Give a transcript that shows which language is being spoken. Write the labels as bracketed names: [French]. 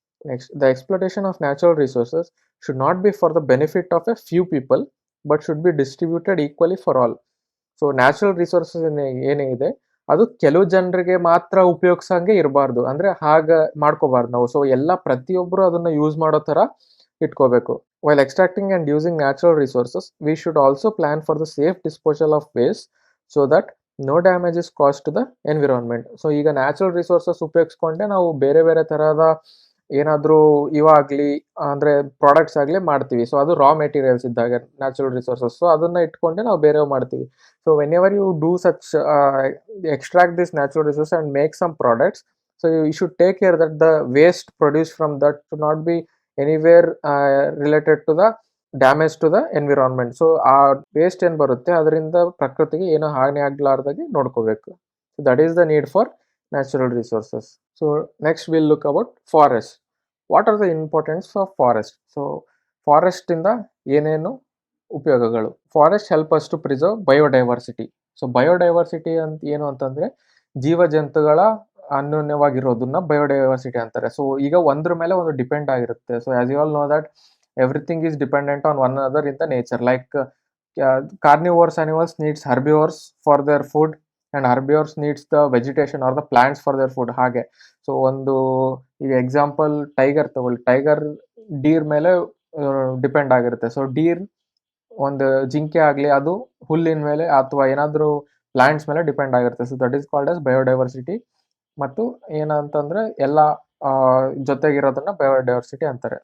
[English] Next, the exploitation of natural resources should not be for the benefit of a few people but should be distributed equally for all. [Kannada] So natural resources ಏನೇ ಇದೆ ಅದು ಕೆಲವು ಜನರಿಗೆ ಮಾತ್ರ ಉಪಯೋಗಿಸಂಗೆ ಇರಬಾರ್ದು, ಅಂದರೆ ಹಾಗೆ ಮಾಡ್ಕೋಬಾರ್ದು ನಾವು. ಸೊ ಎಲ್ಲ ಪ್ರತಿಯೊಬ್ಬರು ಅದನ್ನು ಯೂಸ್ ಮಾಡೋ ಥರ ಇಟ್ಕೋಬೇಕು. [English] While extracting and using natural resources, we should also plan for the safe disposal of waste so that no damage is caused to the environment. [Kannada] So ಈಗ ನ್ಯಾಚುರಲ್ ರಿಸೋರ್ಸಸ್ ಉಪಯೋಗಿಸ್ಕೊಂಡೆ ನಾವು ಬೇರೆ ಬೇರೆ ಥರದ ಏನಾದರೂ ಇವಾಗಲಿ ಅಂದರೆ ಪ್ರಾಡಕ್ಟ್ಸ್ ಆಗಲಿ ಮಾಡ್ತೀವಿ. ಸೊ ಅದು ರಾ ಮೆಟೀರಿಯಲ್ಸ್ ಇದ್ದಾಗ ನ್ಯಾಚುರಲ್ ರಿಸೋರ್ಸಸ್, ಸೊ ಅದನ್ನು ಇಟ್ಕೊಂಡೆ ನಾವು ಬೇರೆ ಮಾಡ್ತೀವಿ. [English] So whenever you do such extract this natural resource and make some products, so you should take care that the waste produce from that should not be anywhere related to the damage to the environment. [Kannada] So ಆ waste ಏನು ಬರುತ್ತೆ ಅದರಿಂದ ಪ್ರಕೃತಿಗೆ ಏನೋ ಹಾನಿ ಆಗಲಾರ್ದಾಗೆ ನೋಡ್ಕೋಬೇಕು. [English] So that is the need for natural resources. So next will look about forest. What are the importance of forest? [Kannada] So ಫಾರೆಸ್ಟಿಂದ ಏನೇನು ಉಪಯೋಗಗಳು? [English] Forest help us to preserve biodiversity. [Kannada] So biodiversity ಅಂತ ಏನು ಅಂತಂದರೆ ಜೀವ ಜಂತುಗಳ ಅನ್ಯೋನ್ಯವಾಗಿರೋದನ್ನ ಬಯೋಡೈವರ್ಸಿಟಿ ಅಂತಾರೆ. ಸೊ ಈಗ ಒಂದ್ರ ಮೇಲೆ ಒಂದು ಡಿಪೆಂಡ್ ಆಗಿರುತ್ತೆ. [English] So as you all know that everything is dependent on one other in the nature. Like carnivores animals needs herbivores for their food and herbivores needs the vegetation or the plants for their food. [Kannada] ಹಾಗೆ so ಒಂದು ಈಗ example tiger ತಗೊಳ್ಳಿ, tiger Deere ಮೇಲೆ depend ಆಗಿರುತ್ತೆ. So Deere ಒಂದು ಜಿಂಕೆ ಆಗಲಿ ಅದು ಹುಲ್ಲಿನ ಮೇಲೆ ಅಥವಾ ಏನಾದರೂ ಪ್ಲಾಂಟ್ಸ್ ಮೇಲೆ ಡಿಪೆಂಡ್ ಆಗಿರುತ್ತೆ. [English] So that is called as biodiversity. [Kannada] ಮತ್ತು ಏನಂತಂದ್ರೆ ಎಲ್ಲ ಜೊತೆಗಿರೋದನ್ನ ಬಯೋಡೈವರ್ಸಿಟಿ ಅಂತಾರೆ.